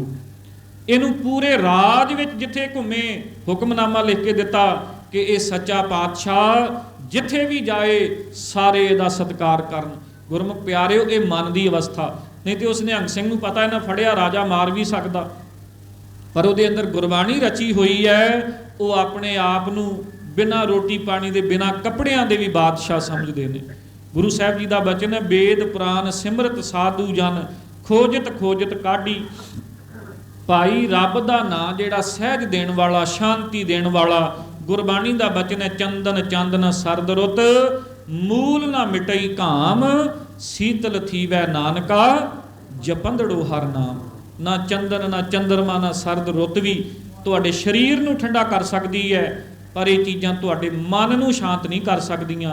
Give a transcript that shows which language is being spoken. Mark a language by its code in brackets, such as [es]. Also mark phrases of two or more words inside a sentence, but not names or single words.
[pa] ਇਨੂੰ ਪੂਰੇ ਰਾਜ ਵਿਚ ਜਿਥੇ ਘੁੰਮੇ ਹੁਕਮਨਾਮਾ ਲਿਖ ਕੇ ਦਿੱਤਾ ਕਿ ਯਹ ਸੱਚਾ ਪਾਤਸ਼ਾਹ ਜਿਥੇ ਭੀ ਜਾਏ ਸਾਰੇ ਇਹਦਾ ਸਤਿਕਾਰ ਕਰਨ। ਗੁਰਮੁਖ ਪਿਆਰਿਓ ਯੇ ਮਨ ਕੀ ਅਵਸਥਾ, ਨਹੀਂ ਤੋ ਉਸ ਨਿਹੰਗ ਸਿੰਘ ਨੂੰ ਪਤਾ ਇਨ੍ਹਾਂ ਫੜਿਆ ਰਾਜਾ ਮਾਰ ਭੀ ਸਕਦਾ, ਪਰ ਉਹਦੇ ਅੰਦਰ ਗੁਰਬਾਣੀ ਰਚੀ ਹੋਈ ਹੈ। ਵੋ ਅਪਨੇ ਆਪ ਨੂੰ ਬਿਨਾ ਰੋਟੀ ਪਾਣੀ ਦੇ ਬਿਨਾ ਕਪੜਿਆਂ ਦੇ ਭੀ ਬਾਦਸ਼ਾਹ ਸਮਝਦੇ ਨੇ। [hi] गुरु साहब जी का बचन है [pa] ਵੇਦ ਪੁਰਾਣ ਸਿਮਰਤ ਸਾਧੂ ਜਨ ਖੋਜਤ ਖੋਜਤ ਕਾਢੀ। ਭਾਈ ਰੱਬ ਕਾ ਨਾਮ ਜਿਹੜਾ ਸਹਜ ਦੇਣ ਵਾਲਾ ਸ਼ਾਂਤੀ ਦੇਣ ਵਾਲਾ, ਗੁਰਬਾਣੀ ਕਾ ਬਚਨ ਹੈ ਚੰਦਨ ਚਾਂਦਨ ਸਰਦ ਰੁਤ ਮੂਲ ਨਾ ਮਿਟਈ ਘਾਮ, ਸੀਤਲ ਥੀਵੈ ਨਾਨਕਾ ਜਪੰਦੜੋ ਹਰ ਨਾਮ। ਨਾ ਚੰਦਨ ਨਾ ਚੰਦਰਮਾ ਨਾ ਸਰਦ ਰੁਤ ਭੀ ਤੁਹਾਡੇ ਸ਼ਰੀਰ ਨੂੰ ਠੰਡਾ ਕਰ ਸਕਤੀ ਹੈ, ਪਰ ਯੇ ਚੀਜ਼ਾਂ ਤੁਹਾਡੇ ਮਨ ਨੂੰ ਸ਼ਾਂਤ ਨਹੀਂ ਕਰ ਸਕਦੀਆਂ।